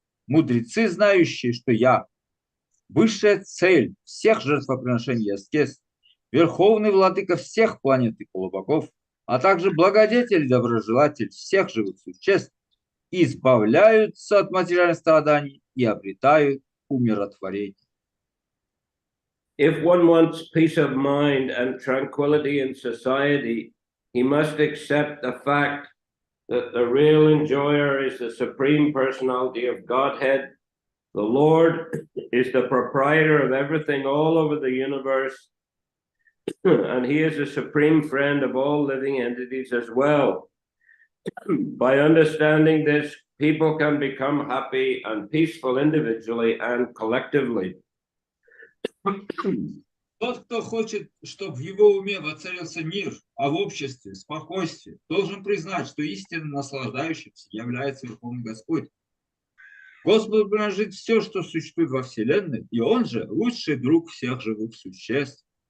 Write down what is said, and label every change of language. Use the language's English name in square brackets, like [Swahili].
[Russian] Мудрецы, знающие, что я высшая цель всех жертвоприношений и аскез, верховный владыка всех планет и полубогов, а также благодетель и доброжелатель всех живых существ, избавляются от материальных страданий и обретают умиротворение. [English] If one wants peace of mind and tranquility in society, he must accept the fact that the real enjoyer is the Supreme Personality of Godhead. The Lord is the proprietor of everything all over the universe, and he is the supreme friend of all living entities as well. By understanding this, people can become happy and peaceful individually and collectively. [Russian] Тот, кто хочет, чтобы в его уме воцарился мир, а в обществе спокойствие, должен признать, что истинно наслаждающимся является Верховный Господь. Господу принадлежит все, что существует во Вселенной, и Он же лучший друг всех живых существ.